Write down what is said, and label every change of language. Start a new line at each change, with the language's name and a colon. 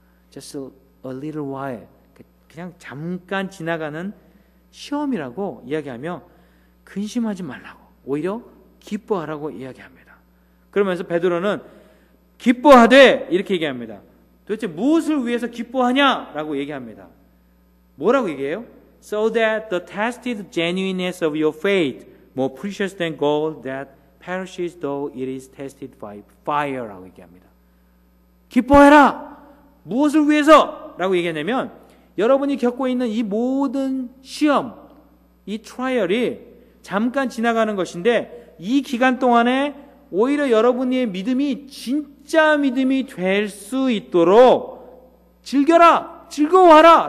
English: Just a little while,
Korean: 그냥 잠깐 지나가는 시험이라고 이야기하며 근심하지 말라고 오히려 기뻐하라고 이야기합니다. 그러면서 베드로는 기뻐하되 이렇게 얘기합니다. 도대체 무엇을 위해서 기뻐하냐라고 얘기합니다. 뭐라고 얘기해요?
English: So that the tested genuineness of your faith, more precious than gold that perishes though it is tested by fire라고
Korean: 얘기합니다. 기뻐해라! 무엇을 위해서? 라고 얘기하냐면 여러분이 겪고 있는 이 모든 시험, 이 트라이얼이 잠깐 지나가는 것인데 이 기간 동안에 오히려 여러분의 믿음이 진짜 믿음이 될 수 있도록 즐겨라! 즐거워하라!